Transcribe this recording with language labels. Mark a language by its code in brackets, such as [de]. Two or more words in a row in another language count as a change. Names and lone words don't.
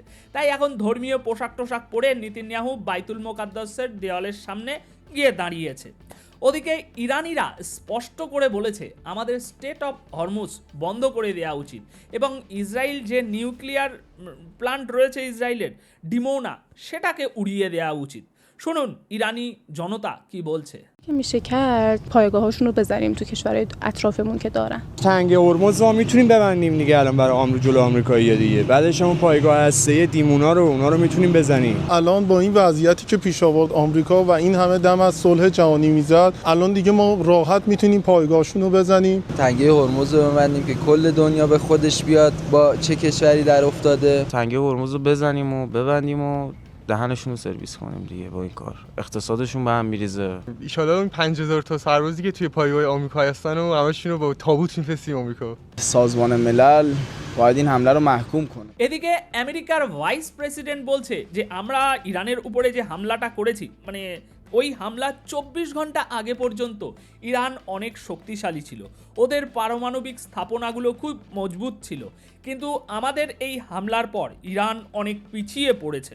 [bn] তাই এখন ধর্মীয় পোশাক টোশাক পরে নেতানিয়াহু বাইতুল মোকাদ্দাসের দেওয়ালের সামনে গিয়ে দাঁড়িয়েছে। ওদিকে ইরানিরা স্পষ্ট করে বলেছে আমাদের [en] Strait of [bn] হরমুজ বন্ধ করে দেওয়া উচিত, এবং ইসরায়েল যে [en] nuclear plant [bn] রয়েছে ইসরায়েলের ডিমোনা, সেটাকে উড়িয়ে দেওয়া উচিত। শুনুন ইরানি জনতা কি বলছে। [fa] میشه کرد پایگاهاشون رو بزنیم تو کشورهای اطرافمون که دارن. تنگ هرمز رو میتونیم ببندیم دیگه الان برای جلو آمریکایی‌ها دیگه. بعدش هم پایگاه هسته‌ای دیمونا رو اونا رو میتونیم بزنیم. الان با این وضعیتی که پیش آورد آمریکا و این همه دم از صلح جهانی میزد، الان دیگه ما راحت میتونیم پایگاهشون رو بزنیم. تنگه هرمز رو ببندیم که کل دنیا به خودش بیاد با چه کشوری در افتاده. تنگه هرمز رو بزنیم و ببندیم و دهنشون رو سرویس کنیم دیگه. با این کار اقتصادشون به هم میریزه. [ar] ان شاء الله [fa] اون 5000 تا سربازی که توی پایگاه آمریکا هستن و همشون رو با تابوت میفرستیم آمریکا. سازمان ملل باید این حمله رو محکوم کنه. [bn] এদিকে আমেরিকার ভাইস প্রেসিডেন্ট বলছে যে আমরা ইরানের উপরে যে হামলাটা করেছি, মানে ওই হামলা 24 ঘন্টা আগে পর্যন্ত ইরান অনেক শক্তিশালী ছিল, ওদের পারমাণবিক স্থাপনাগুলো খুব মজবুত ছিল, কিন্তু আমাদের এই হামলার পর ইরান অনেক পিছিয়ে পড়েছে।